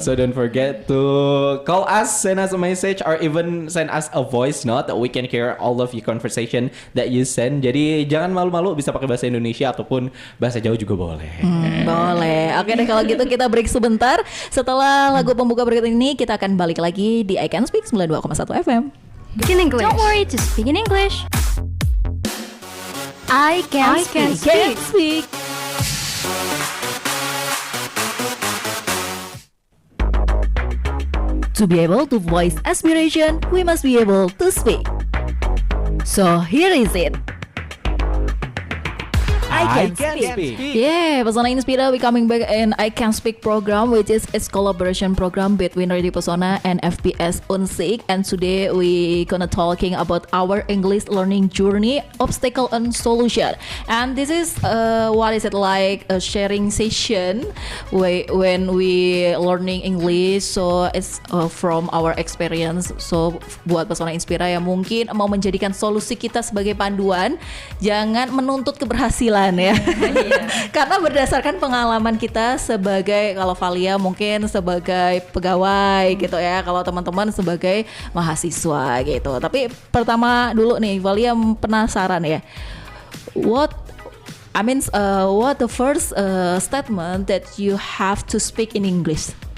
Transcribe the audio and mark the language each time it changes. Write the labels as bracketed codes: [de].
[en] So don't forget to call us, send us a message, or even send us a voice note that we can hear all of your conversation that you send. [id] Jadi jangan malu-malu, bisa pakai bahasa Indonesia ataupun bahasa Jawa juga boleh. Boleh. Oke deh, kalau gitu kita break sebentar. Setelah lagu pembuka berikut ini kita akan balik lagi di I Can Speak 92,1 FM. [en] Speak in English. Don't worry to speak in English. I can speak. To be able to voice aspiration, we must be able to speak. So here is it. I can speak. Yeah, Pesona Inspira, we coming back in I Can Speak program, which is a collaboration program between Radio Pesona and FPS Unsik. And today we gonna talking about our English learning journey, obstacle and solution. And this is what is it like a sharing session when we learning English. So it's from our experience. [id] So buat Pesona Inspira yang mungkin mau menjadikan solusi kita sebagai panduan, jangan menuntut keberhasilan ya. Karena berdasarkan pengalaman kita sebagai, kalau Valia mungkin sebagai pegawai gitu ya, kalau teman-teman sebagai mahasiswa gitu. Tapi pertama dulu nih, Valia penasaran ya. [en] What the first statement that you have to speak in English?